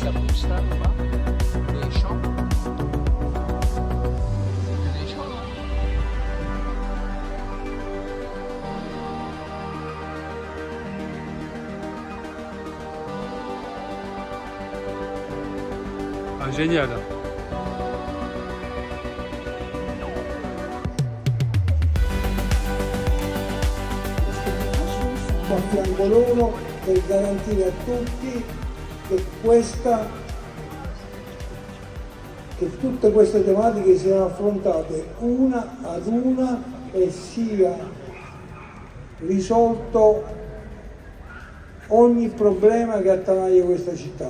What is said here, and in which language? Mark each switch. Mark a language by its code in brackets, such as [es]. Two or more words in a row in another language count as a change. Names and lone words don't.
[fr] Ça pousse là, là-bas. Les champs. C'est des champs, là. Ah, génial. [it] A fianco loro per garantire a tutti che tutte queste tematiche siano affrontate una ad una e sia risolto ogni problema che attanaglia questa città.